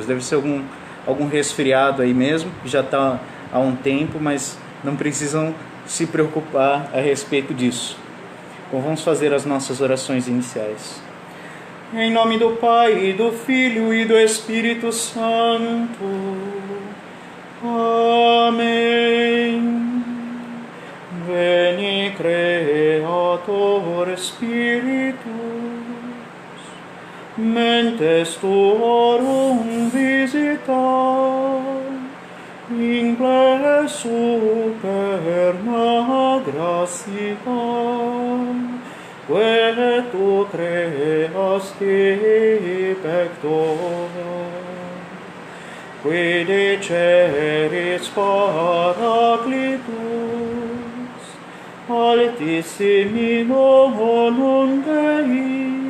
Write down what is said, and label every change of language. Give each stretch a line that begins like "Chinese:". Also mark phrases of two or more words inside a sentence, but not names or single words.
Portuguese: Deve ser algum resfriado aí mesmo, que já está há um tempo, mas não precisam se preocupar a respeito disso. Então vamos fazer as nossas orações iniciais. Em nome do Pai, e do Filho e do Espírito Santo. Amém.
Latin: Veni Creator Spiritus, mentes tuorum visita, ingle superna gratia, que tu creasti pectora, qui deceris Paraclitus, altissimi nomen Dei,